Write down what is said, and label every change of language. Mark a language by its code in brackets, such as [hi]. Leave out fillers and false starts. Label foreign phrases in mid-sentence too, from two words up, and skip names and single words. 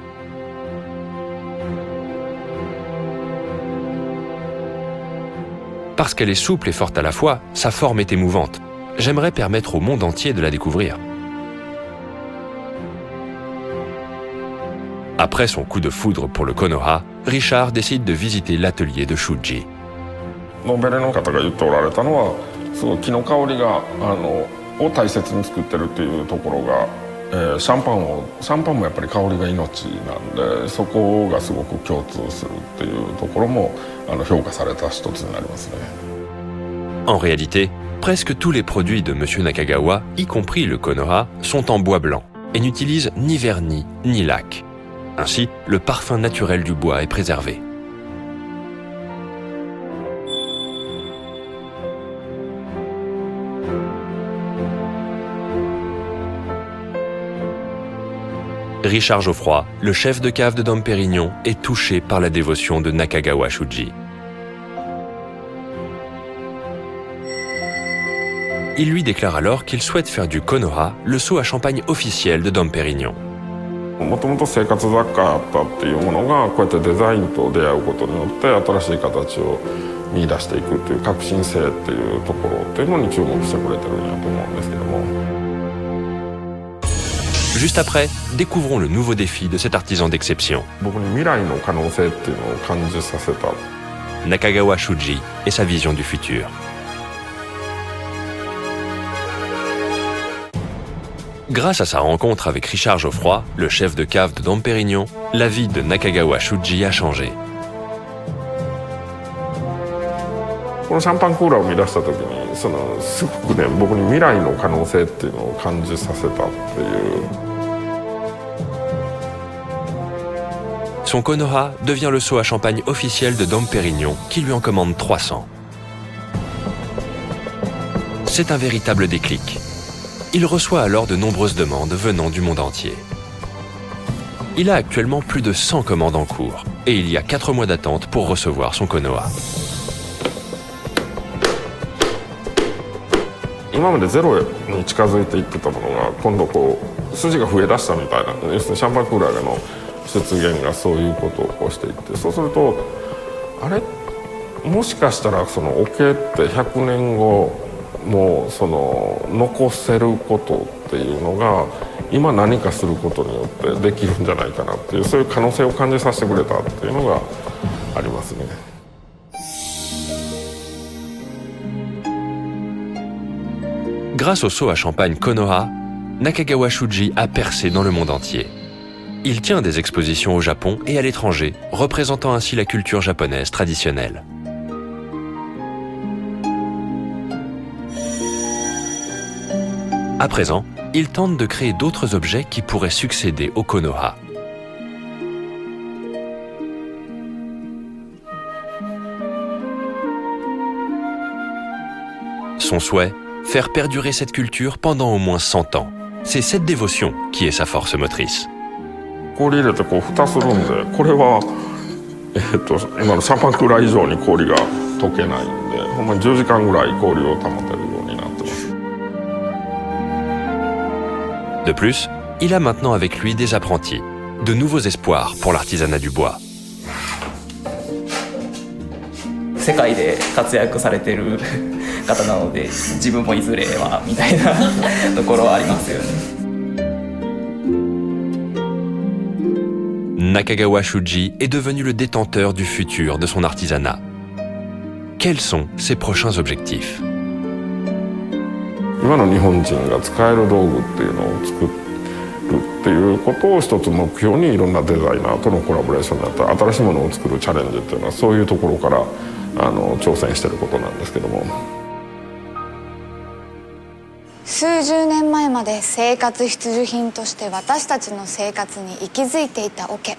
[fr] Parce qu'elle est souple et forte à la fois, sa forme est émouvante. J'aimerais permettre au monde entier de la découvrir. Après son coup de foudre pour le Konoha, Richard décide de visiter l'atelier de Shuji. [ja] ノンベレの方が言っておられたのはすごい木の香りがを大切に作ってるっていうところが、シャンパンもやっぱり香りが命なんでそこがすごく共通するっていうところも評価された一つになりますね。 [fr] En réalité, presque tous les produits de M. Nakagawa, y compris le Konoha, sont en bois blanc et n'utilisent ni vernis ni lac. Ainsi, le parfum naturel du bois est préservé. Richard Geoffroy, le chef de cave de Dom Pérignon, est touché par la dévotion de Nakagawa Shuji. Il lui déclare alors qu'il souhaite faire du Konoha le seau à champagne officiel de Dom Pérignon. [ja] もともと生活雑貨あったっていうものがこうやってデザインと出会うことによって新しい形を見出していくっていう革新性っていうところっていうのに注目してくれてるんやと思うんですけども。 [fr] Juste après, découvrons le nouveau défi de cet artisan d'exception. [ja] 僕に未来の可能性っていうのを感じさせた。 [fr] Nakagawa Shuji et sa vision du futur. Grâce à sa rencontre avec Richard Geoffroy, le chef de cave de Dom Pérignon, la vie de Nakagawa Shuji a changé. [ja] このシャンパンクーラーを生み出した時にすごくね僕に未来の可能性っていうのを感じさせたっていう。 [fr] Son Konoha devient le seau à champagne officiel de Dom Pérignon qui lui en commande 300. C'est un véritable déclic. Il reçoit alors de nombreuses demandes venant du monde entier. Il a actuellement plus de 100 commandes en cours et il y a 4 mois d'attente pour recevoir son Konoha. [ja] 今までゼロに近づいていってたものが今度こう筋が増えだしたみたいな、要するにシャンパンクーラーの出現がそういうことを起こしていって、そうするとあれもしかしたらその桶って100年後も残せることっていうのが今何かすることによってできるんじゃないかなっていうそういう可能性を感じさせてくれたっていうのがありますね。 [fr] Grâce au seau à champagne Konoha, Nakagawa Shuji a percé dans le monde entier. Il tient des expositions au Japon et à l'étranger, représentant ainsi la culture japonaise traditionnelle. À présent, il tente de créer d'autres objets qui pourraient succéder au Konoha. Son souhait, faire perdurer cette culture pendant au moins 100 ans. C'est cette dévotion qui est sa force motrice. [ja] 氷入れてこう蓋するんで、これは今のシャンパンクーラー以上に氷が溶けないんで、ほんまに10時間ぐらい氷を保てるようになってます。 [fr] De plus, il a maintenant avec lui des apprentis, de nouveaux espoirs pour l'artisanat du bois. [ja] 世界で活躍されてる方なので自分もいずれはみたいなところはありますよね。 [fr] Nakagawa Shuji est devenu le détenteur du futur de son artisanat. Quels sont ses prochains objectifs? [ja] 今の日本人が使える道具っていうのを作るっていうことを一つ目標にいろんなデザイナーとのコラボレーションだったり新しいものを作るチャレンジっていうのはそういうところから挑戦してることなんですけども。数十年前まで生活必需品として私たちの生活に息づいていた桶。